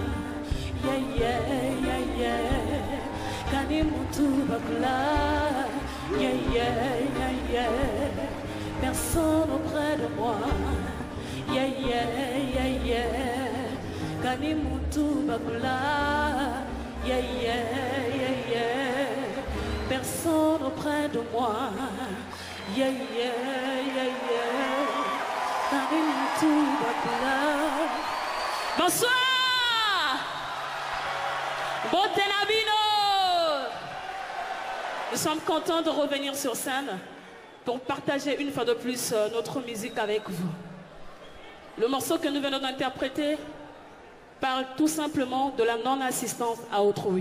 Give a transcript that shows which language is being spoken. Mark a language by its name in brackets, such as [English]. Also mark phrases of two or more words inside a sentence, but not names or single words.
[French] personne auprès de moi, [Luba-Lulua] Kani mutu bakula, [French] personne auprès de moi, [Luba-Lulua] Kani mutu bakula. [French] Bonsoir, Botenabino. Nous sommes contents de revenir sur scène pour partager une fois de plus notre musique avec vous. Le morceau que nous venons d'interpréter parle tout simplement de la non-assistance à autrui.